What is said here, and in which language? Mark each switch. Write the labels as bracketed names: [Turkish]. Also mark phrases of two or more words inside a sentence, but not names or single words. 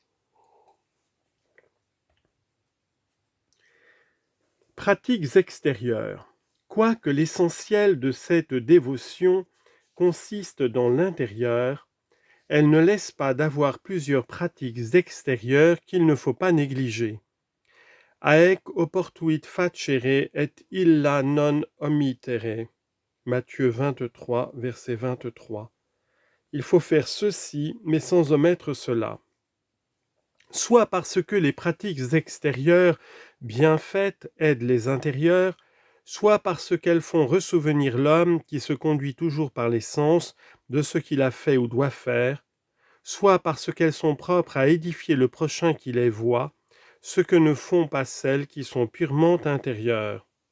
[French] Pratiques extérieures. Quoique l'essentiel de cette dévotion consiste dans l'intérieur, elle ne laisse pas d'avoir plusieurs pratiques extérieures qu'il ne faut pas négliger. [Latin] Haec oportuit facere et illa non omittere. [French] Matthieu 23, verset 23. Il faut faire ceci, mais sans omettre cela. Soit parce que les pratiques extérieures bien faites aident les intérieures, soit parce qu'elles font ressouvenir l'homme qui se conduit toujours par les sens de ce qu'il a fait ou doit faire, soit parce qu'elles sont propres à édifier le prochain qui les voit, ce que ne font pas celles qui sont purement intérieures.